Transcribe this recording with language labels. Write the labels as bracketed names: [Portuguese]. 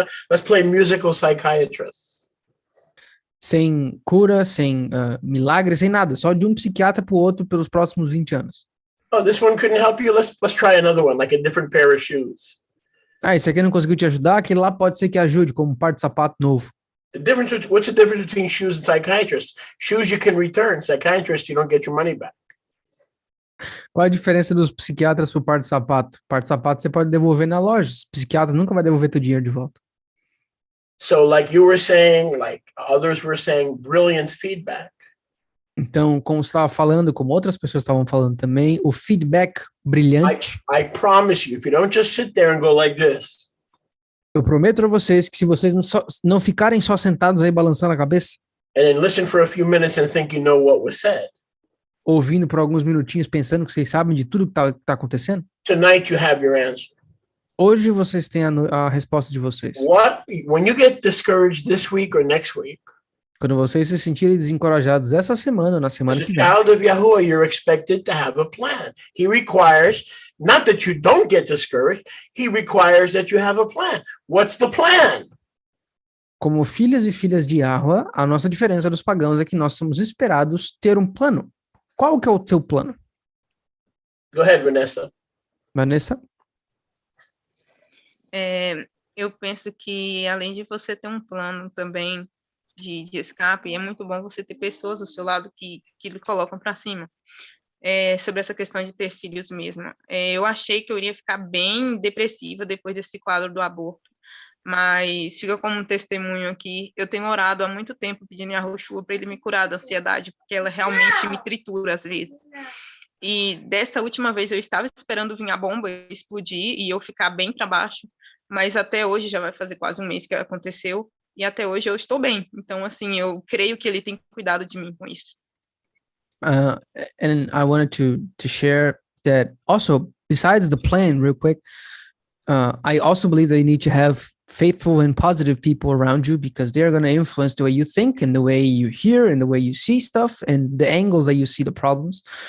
[English] Let's play musical psychiatrists. [Portuguese] sem cura, sem milagre, sem nada. Só de um psiquiatra para o outro pelos próximos 20 anos. [English] Oh, this one couldn't help you. Let's try another one, like a different pair of shoes. [Portuguese] Ah, esse aqui não conseguiu te ajudar, aquele lá pode ser que ajude, como um par de sapato novo. [English] What's the difference between shoes and psychiatrists? Shoes you can return. Psychiatrists, you don't get your money back. [Portuguese] Qual a diferença dos psiquiatras para o par de sapato? Par de sapato você pode devolver na loja, os psiquiatras nunca vai devolver teu dinheiro de volta. [English] So like you were saying, like others were saying, brilliant feedback. [Portuguese] Então, como você estava falando, como outras pessoas estavam falando também, o feedback brilhante. [English] I promise you, if you don't just sit there and go like this, [Portuguese] Eu prometo a vocês que se vocês não ficarem só sentados aí balançando a cabeça, [English] and then listen for a few minutes and think you know what was said, [Portuguese] ouvindo por alguns minutinhos, pensando que vocês sabem de tudo que tá acontecendo, [English] tonight you have your answer. [Portuguese] Hoje vocês têm a resposta de vocês. [English] When you get discouraged this week or next week, [Portuguese] Quando vocês se sentirem desencorajados essa semana ou na semana [English] as a [Portuguese] que vem, [English] child of Yahuwah, you're expected to have a plan. He requires not that you don't get discouraged. He requires that you have a plan. What's the plan? [Portuguese] como filhas e filhas de Yahweh, a nossa diferença dos pagãos é que nós somos esperados ter um plano. Qual que é o seu plano, [English] Go ahead, Vanessa. [Portuguese] Vanessa? Eu penso que além de você ter um plano também de escape, é muito bom você ter pessoas ao seu lado que lhe colocam para cima. Sobre essa questão de ter filhos mesmo. Eu achei que eu iria ficar bem depressiva depois desse quadro do aborto, mas fica como um testemunho aqui. Eu tenho orado há muito tempo pedindo a Yahushua para ele me curar da ansiedade, porque ela realmente me tritura às vezes. E dessa última vez eu estava esperando vir a bomba explodir e eu ficar bem para baixo, mas até hoje já vai fazer quase um mês que aconteceu e até hoje eu estou bem. Então, assim, eu creio que ele tem cuidado de mim com isso. [English] And I wanted to share that also, besides the plan, real quick, I also believe that you need to have faithful and positive people around you because they're going to influence the way you think and the way you hear and the way you see stuff and the angles that you see the problems.